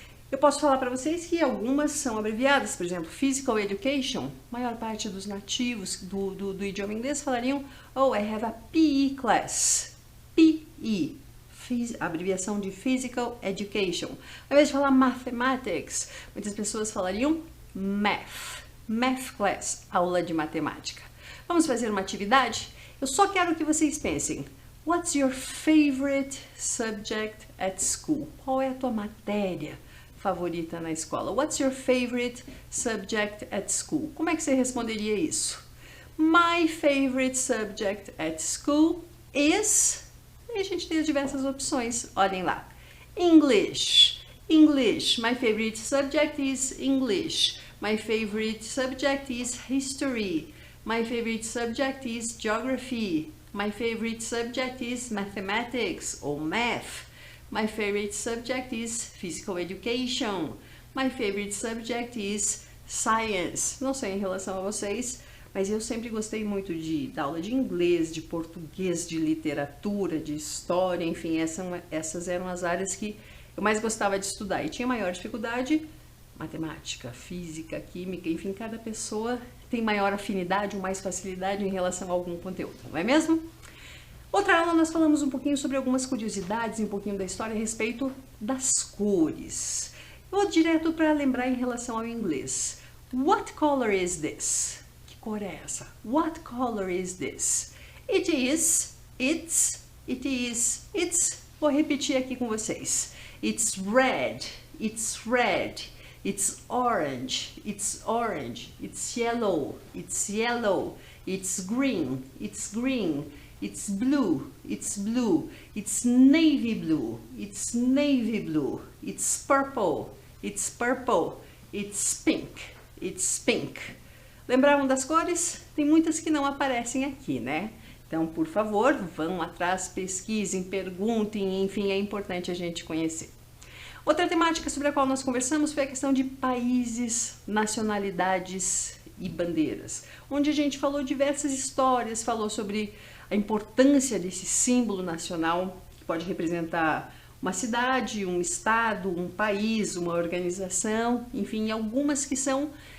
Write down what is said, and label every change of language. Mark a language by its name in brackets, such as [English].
[Portuguese] Eu posso falar para vocês que algumas são abreviadas, por exemplo, Physical Education, a maior parte dos nativos do idioma inglês falariam [English] oh, I have a PE class, [Portuguese] PE, abreviação de Physical Education. Ao invés de falar Mathematics, muitas pessoas falariam Math, [English] Math class, [Portuguese] aula de matemática. Vamos fazer uma atividade? Eu só quero que vocês pensem. [English] What's your favorite subject at school? [Portuguese] Qual é a tua matéria favorita na escola? [English] What's your favorite subject at school? [Portuguese] Como é que você responderia isso? [English] My favorite subject at school is... [Portuguese] E a gente tem as diversas opções. Olhem lá. English. English. [English] My favorite subject is English. My favorite subject is history. My favorite subject is geography. My favorite subject is mathematics or math. My favorite subject is physical education. My favorite subject is science. [Portuguese] Não sei em relação a vocês, mas eu sempre gostei muito da aula de inglês, de português, de literatura, de história, enfim, essas eram as áreas que eu mais gostava de estudar e tinha maior dificuldade. Matemática, física, química, enfim, cada pessoa tem maior afinidade ou mais facilidade em relação a algum conteúdo, não é mesmo? Outra aula nós falamos um pouquinho sobre algumas curiosidades, um pouquinho da história a respeito das cores. Vou direto para lembrar em relação ao inglês. [English] What color is this? [Portuguese] Que cor é essa? [English] What color is this? It is, it's, it is, it's. [Portuguese] Vou repetir aqui com vocês. [English] It's red, it's red. It's orange, it's orange, it's yellow, it's yellow, it's green, it's green, it's blue, it's blue, it's navy blue, it's navy blue, it's purple, it's purple, it's pink, it's pink. [Portuguese] Lembraram das cores? Tem muitas que não aparecem aqui, né? Então, por favor, vão atrás, pesquisem, perguntem, enfim, é importante a gente conhecer. Outra temática sobre a qual nós conversamos foi a questão de países, nacionalidades e bandeiras, onde a gente falou diversas histórias, falou sobre a importância desse símbolo nacional, que pode representar uma cidade, um estado, um país, uma organização, enfim, algumas que são